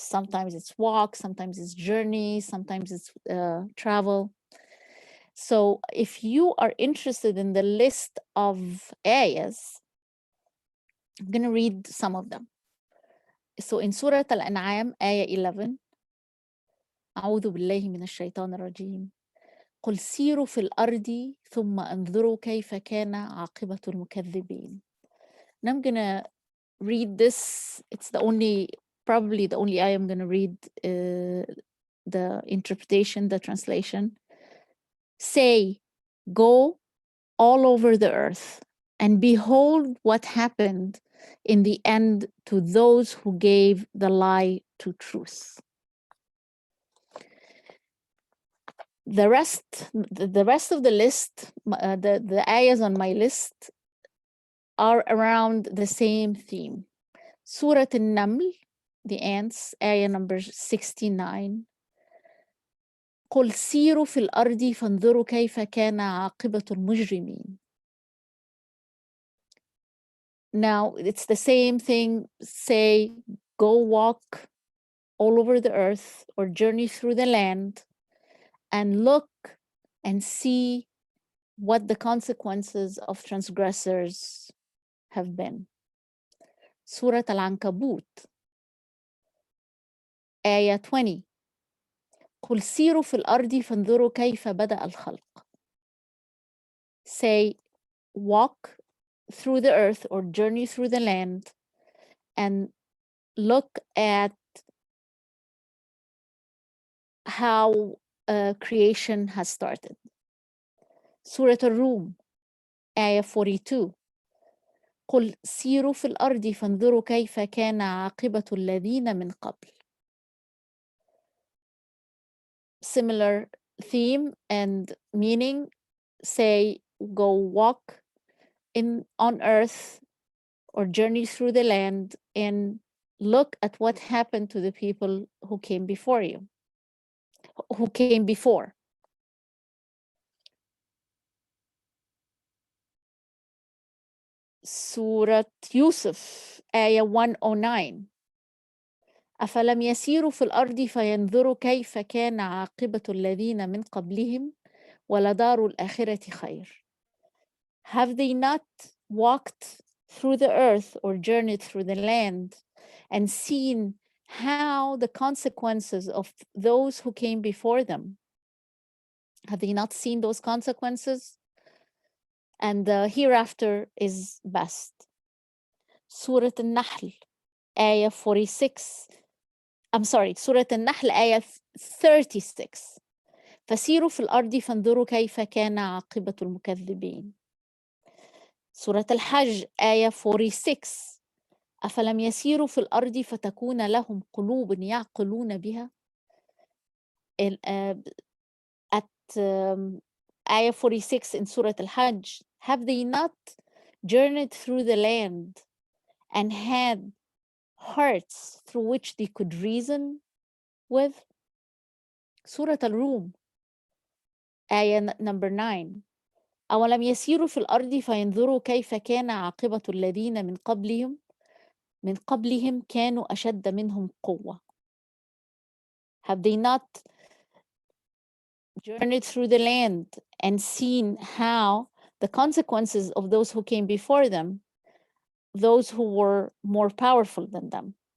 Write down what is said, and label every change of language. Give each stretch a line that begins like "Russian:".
English: Sometimes it's walk, sometimes it's journey, sometimes it's travel. So if you are interested in the list of ayahs, I'm going to read some of them. So in Surah Al-An'am, ayah 11,
Arabic: أعوذ بالله من الشيطان الرجيم قل سيروا في الأرض ثم انظروا كيف كان عاقبة المكذبين.
English: And I'm going to read this. It's probably the only ayah I'm going to read the interpretation, the translation. Say, go all over the earth and behold what happened in the end to those who gave the lie to truth. The rest of the list, the ayahs on my list are around the same theme. Surah An-Naml, the ants, ayah number 69.
Arabic: قل سيروا في الأرض فانظروا كيف كان عاقبة المجرمين.
English: Now, it's the same thing. Say, go walk all over the earth or journey through the land and look and see what the consequences of transgressors have been. Surah Al-Ankabut, ayah 20.
Arabic: قل سيروا في الأرض فانظروا كيف بدأ الخلق.
English: Say, walk through the earth or journey through the land and look at how creation has started. Surah Ar-Rum, ayah 42.
Arabic: قل سيروا في الأرض فانظروا كيف كان عاقبة الذين من قبل.
English: Similar theme and meaning. Say, go walk on earth or journey through the land and look at what happened to the people who came before you, who came before. Surah Yusuf, ayah 109.
Arabic: أفلم يسيروا في الأرض فينظروا كيف كان عاقبة الذين من قبلهم ولدار الآخرة خير.
English: Have they not walked through the earth or journeyed through the land and seen how the consequences of those who came before them? Have they not seen those consequences? And the hereafter is best. Surah An-Nahl, ayah 46. I'm sorry, Surah An-Nahl, ayah 36.
Arabic: فسيروا في الأرض فانظروا كيف كان عاقبة المكذبين.
English: Surah Al-Hajj, ayah 46.
Arabic: أفلم يسيروا في الأرض فتكون لهم قلوب يعقلون بها.
English: At ayah 46 in Surah Al-Hajj, have they not journeyed through the land and had hearts through which they could reason with? Surah Al-Rum, ayah number 9.
Arabic: أولم يسيروا في الأرض فينظروا كيف كان عاقبة الذين من قبلهم كانوا أشد منهم قوة.
English: Have they not journeyed through the land and seen how the consequences of those who came before them, those who were more powerful than them?